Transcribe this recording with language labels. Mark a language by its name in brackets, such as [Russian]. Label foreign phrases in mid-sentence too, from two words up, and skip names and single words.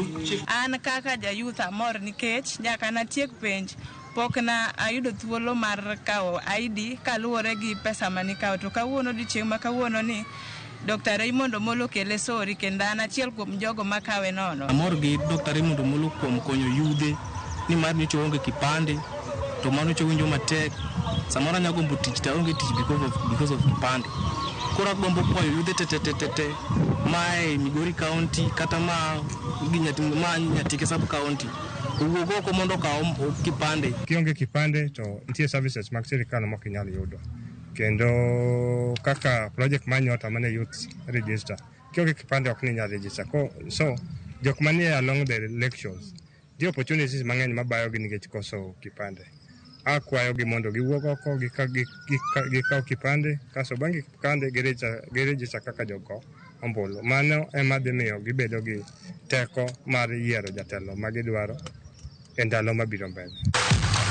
[Luo (Kenya and Tanzania)] An kaka ja youth amor nikech nyaka na tiek penj pok na ayudo thuolo mar kawo ID kaluwore gi pesa mani kawo to kawuono dichieng' ma kawuono ni Dr. Raymond Omolo kele sori kendo an achiel kuom jogo makawe nono. Amor gi Dr. Raymond Omolo kuom konyo yudhe ni mar ni onge kipande to mano winjo matek. Samora nya gombo tich ta onge tich [English] because of [Luo (Kenya and Tanzania)] kipande. Kora gombo kwayo yudhe tete mae Migori County kata ma Nyatike sub county. Ugo ko mondo ka kipande. Kionge kipande to nitie services mag sirikal ma kinyal yudo. Kendo kaka project manyota mane [English] youth register. [Luo (Kenya and Tanzania)] Kionge kipande ok ninyal register. So jok manie [English] along the elections, the opportunities [Luo (Kenya and Tanzania)] mang'eny mabayo gi nikech koso kipande. Akwayo gi mondo giwuok oko gikaw kipande kaso bang' kipande giregister kaka jogo ombulu. Mano ema dhi miyo gibedo gi teko mar yiero jatelo ma gidwaro e ndalo mabiro mbele.